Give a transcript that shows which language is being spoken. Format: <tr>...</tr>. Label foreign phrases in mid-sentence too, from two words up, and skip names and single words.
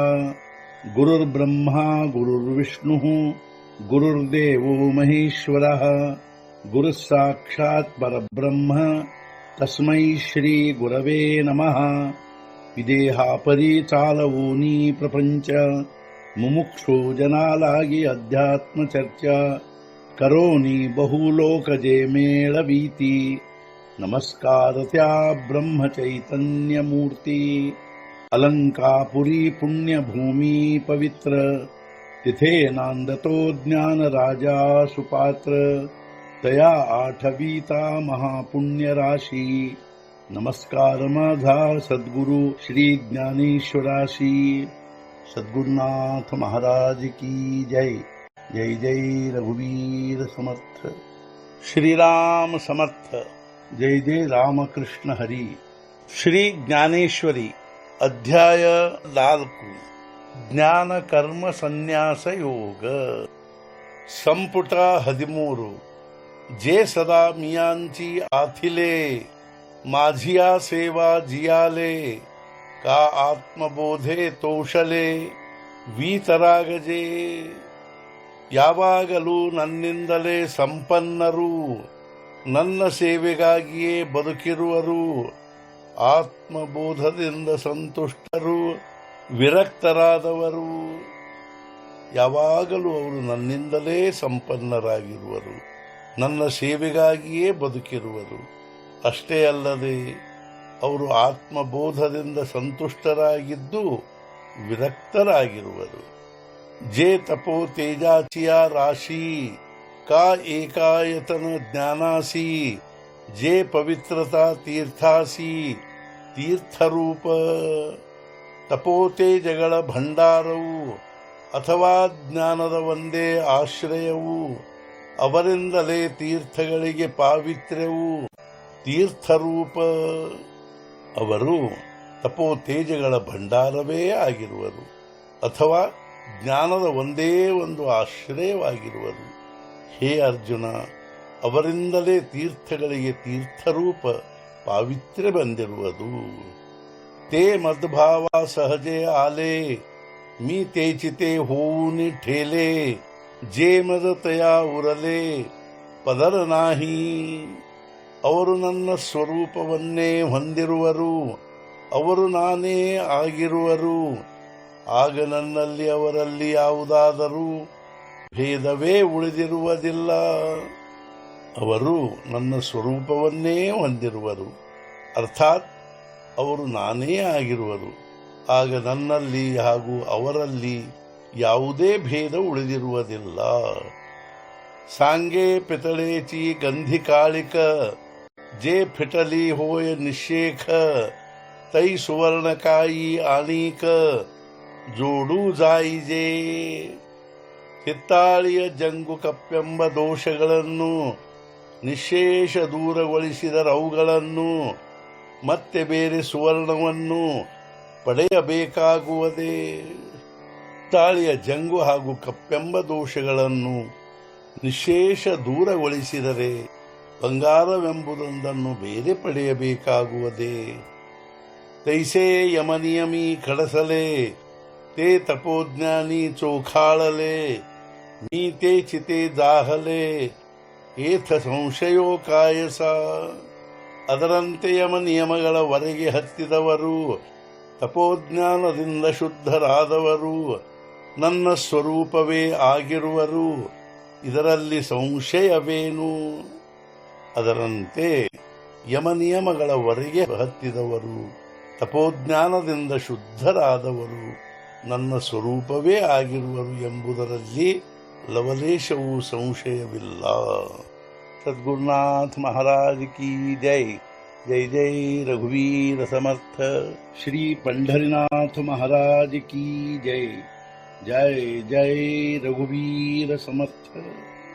<sa>गुरुर्ब्रह्मा गुरुर्विष्णुः गुरुर्देवो महेश्वरः गुरुः साक्षात् परब्रह्म तस्मै श्री गुरवे नमः.</sa> <mr>विदेहापरि चालवूनी प्रपंच मुमुक्षु जनालागी अध्यात्म चर्चा करोनी बहुलोकजे मेळवीती. नमस्कार त्या ब्रह्म चैतन्य मूर्ती. अलंकापुरी पुण्यभूमी पवित्र तिथे नांदतो ज्ञान राजा सुपात्र. तया आठवीता महापुण्य राशी. नमस्कार माझा सद्गुरु श्री ज्ञानेश्वराशी.</mr> <hi>सद्गुरुनाथ महाराज की जय.</hi> <mr>जय जय रघुवीर समर्थ. श्रीराम समर्थ. जय जय रामकृष्ण हरी. श्री ज्ञानेश्वरी अध्याय 4</mr> <kn>ಜ್ಞಾನ ಕರ್ಮ ಸನ್ಯಾಸ ಯೋಗ. ಸಂಪುಟ 13.</kn> <mr>जे सदा मियांची आथिले माझिया सेवा जियाले का आत्मबोधे तोषले वीतरागजे.</mr> <kn>ಯಾವಾಗಲೂ ನನ್ನಿಂದಲೇ ಸಂಪನ್ನರು ನನ್ನ ಸೇವೆಗಾಗಿಯೇ ಬದುಕಿರುವರು. ಆತ್ಮಬೋಧದಿಂದ ಸಂತುಷ್ಟರು ವಿರಕ್ತರಾದವರು. ಯಾವಾಗಲೂ ಅವರು ನನ್ನಿಂದಲೇ ಸಂಪನ್ನರಾಗಿರುವರು, ನನ್ನ ಸೇವೆಗಾಗಿಯೇ ಬದುಕಿರುವರು. ಅಷ್ಟೇ ಅಲ್ಲದೆ ಅವರು ಆತ್ಮಬೋಧದಿಂದ ಸಂತುಷ್ಟರಾಗಿದ್ದು ವಿರಕ್ತರಾಗಿರುವರು.</kn> <mr>जे तपो तेजाचिया राशी का एकायतन ज्ञानासी. जे पवित्रता तीर्थासी ತೀರ್ಥರೂಪ.</mr> <kn>ತಪೋತೇಜಗಳ ಭಂಡಾರವು ಅಥವಾ ಜ್ಞಾನದ ಒಂದೇ ಆಶ್ರಯವು. ಅವರಿಂದಲೇ ತೀರ್ಥಗಳಿಗೆ ಪಾವಿತ್ರ್ಯವು ತೀರ್ಥರೂಪ. ಅವರು ತಪೋತೇಜಗಳ ಭಂಡಾರವೇ ಆಗಿರುವರು ಅಥವಾ ಜ್ಞಾನದ ಒಂದೇ ಒಂದು ಆಶ್ರಯವಾಗಿರುವರು. ಹೇ ಅರ್ಜುನ, ಅವರಿಂದಲೇ ತೀರ್ಥಗಳಿಗೆ ತೀರ್ಥರೂಪ ಪಾವಿತ್ರ್ಯ ಬಂದಿರುವುದು.</kn> <mr>ते मद्भावा सहजे आले मी तेचिते होऊन ठेले. जे मद तया उरले पदर नाही.</mr> <kn>ಅವರು ನನ್ನ ಸ್ವರೂಪವನ್ನೇ ಹೊಂದಿರುವರು, ಅವರು ನಾನೇ ಆಗಿರುವರು. ಆಗ ನನ್ನಲ್ಲಿ ಅವರಲ್ಲಿ ಯಾವುದಾದರೂ ಭೇದವೇ ಉಳಿದಿರುವುದಿಲ್ಲ. ಅವರು ನನ್ನ ಸ್ವರೂಪವನ್ನೇ ಹೊಂದಿರುವರು, ಅರ್ಥಾತ್ ಅವರು ನಾನೇ ಆಗಿರುವರು. ಆಗ ನನ್ನಲ್ಲಿ ಹಾಗೂ ಅವರಲ್ಲಿ ಯಾವುದೇ ಭೇದ ಉಳಿದಿರುವುದಿಲ್ಲ.</kn> <mr>सांगे पितळेची गंधी काळिक जे फिटली होय निशेख. तै सुवर्णकाई आणिक जोडू जाईजे.</mr> <kn>ಹಿತ್ತಾಳಿಯ ಜಂಗು ಕಪ್ಪೆಂಬ ದೋಷಗಳನ್ನು ನಿಶೇಷ ದೂರಗೊಳಿಸಿದರವುಗಳನ್ನು ಮತ್ತೆ ಬೇರೆ ಸುವರ್ಣವನ್ನು ಪಡೆಯಬೇಕಾಗುವುದೇ. ಹಿತ್ತಾಳಿಯ ಜಂಗು ಹಾಗೂ ಕಪ್ಪೆಂಬ ದೋಷಗಳನ್ನು ನಿಶೇಷ ದೂರಗೊಳಿಸಿದರೆ ಬಂಗಾರವೆಂಬುದೊಂದನ್ನು ಬೇರೆ ಪಡೆಯಬೇಕಾಗುವುದೇ.</kn> <mr>तैसे यमनियमी कडसले ते तपोज्ञानी चोखाळले. मी ते चिते जाहले एथ संशयो कायस.</mr> <kn>ಅದರಂತೆ ಯಮ ನಿಯಮಗಳವರೆಗೆ ಹತ್ತಿದವರು, ತಪೋಜ್ಞಾನದಿಂದ ಶುದ್ಧರಾದವರು ನನ್ನ ಸ್ವರೂಪವೇ ಆಗಿರುವರು. ಇದರಲ್ಲಿ ಸಂಶಯವೇನು? ಅದರಂತೆ ಯಮನಿಯಮಗಳವರೆಗೆ ಹತ್ತಿದವರು, ತಪೋಜ್ಞಾನದಿಂದ ಶುದ್ಧರಾದವರು ನನ್ನ ಸ್ವರೂಪವೇ ಆಗಿರುವರು ಎಂಬುದರಲ್ಲಿ ಲವಲೇಶವೂ ಸಂಶಯವಿಲ್ಲ.</kn> <hi>सद्गुरुनाथ महाराज की जय.</hi> <mr>जय जय रघुवीर समर्थ.</mr> <hi>श्री पंढरीनाथ महाराज की जय.</hi> <mr>जय जय रघुवीर समर्थ.</mr>